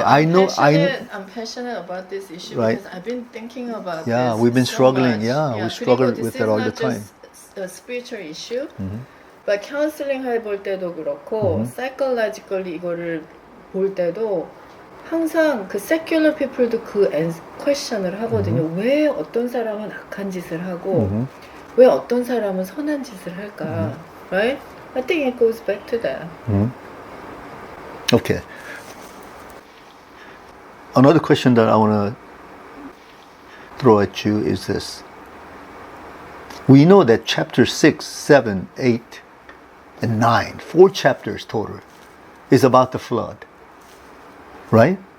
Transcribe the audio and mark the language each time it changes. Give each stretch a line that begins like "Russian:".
English: I'm passionate about this issue because I've been thinking about this. Yeah, we've been so struggling. much. Yeah, we struggle with that all the time. This is not just a spiritual issue, but counseling
Korean: 해볼 때도 그렇고,
English: psychologically
Korean: 이거를 볼 때도 항상 그
English: secular people도 그 question을 하거든요.
Korean: 왜 어떤 사람은 악한 짓을 하고, 왜 어떤 사람은 선한 짓을 할까?
English: Right? I think it goes back to that. Okay. Another question that I want to throw at you is this. We know that chapter 6, 7, 8, and 9, 4 chapters total, is about the flood. Right?